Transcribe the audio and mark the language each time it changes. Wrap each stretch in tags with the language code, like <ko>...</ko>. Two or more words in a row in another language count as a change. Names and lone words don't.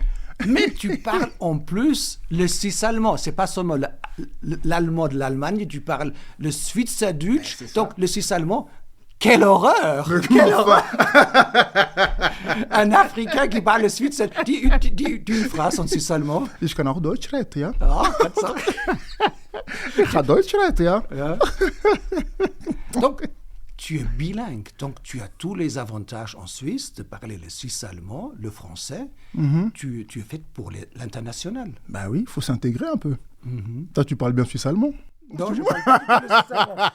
<fr>Mais tu parles en plus le suisse-allemand. C'est pas seulement l'allemand de l'Allemagne, tu parles le Schweizerdeutsch, donc le suisse-allemand. Quelle horreur! Quelle horreur! Un Africain qui parle le Schweizerdeutsch. Dis une phrase en suisse-allemand.</fr> <de>Ich kann auch Deutsch reden, ja.</de> <fr>Ah, pas de ça.</fr> <de>Ich kann Deutsch reden, ja. Ja.</de> <fr>Donc, tu es bilingue, donc tu as tous les avantages en Suisse de parler le suisse-allemand, le français. Tu es fait pour l'international. Ben oui, il faut s'intégrer un peu. Toi, tu parles bien suisse-allemand. Non, je parle pas le suisse-allemand.</fr>